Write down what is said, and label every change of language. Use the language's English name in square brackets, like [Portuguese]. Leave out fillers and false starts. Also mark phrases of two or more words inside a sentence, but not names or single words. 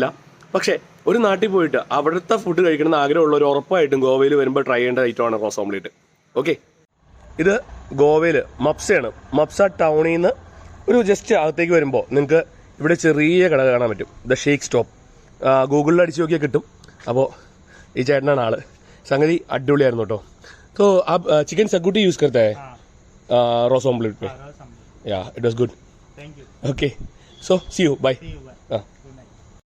[Malayalam] പക്ഷേ ഒരു നാട്ടിൽ പോയിട്ട് അവിടുത്തെ ഫുഡ് കഴിക്കണമെന്ന് ആഗ്രഹമുള്ളവർ ഉറപ്പായിട്ടും ഗോവയിൽ വരുമ്പോൾ ട്രൈ ചെയ്യേണ്ട ഐറ്റമാണ് റോസ് ഓംലേറ്റ്. ഓക്കെ, ഇത് ഗോവയിൽ മപ്സയാണ്. മപ്സ ടൗണിൽ നിന്ന് ഒരു ജസ്റ്റ് അകത്തേക്ക് വരുമ്പോൾ നിങ്ങൾക്ക് ഇവിടെ ചെറിയ കട കാണാൻ പറ്റും, ദ ഷേക്ക് സ്റ്റോപ്പ്. ഗൂഗിളിൽ അടിച്ച് നോക്കിയാൽ കിട്ടും. അപ്പോൾ ഈ ചേട്ടനാണ് ആള്. സംഗതി അടിപൊളിയായിരുന്നു കേട്ടോ. [Hindi] तो आप चिकन सगुटी यूज करता है रोस ऑमलेट पे? [English] Ya it was good. Thank you. Okay, so see you, bye.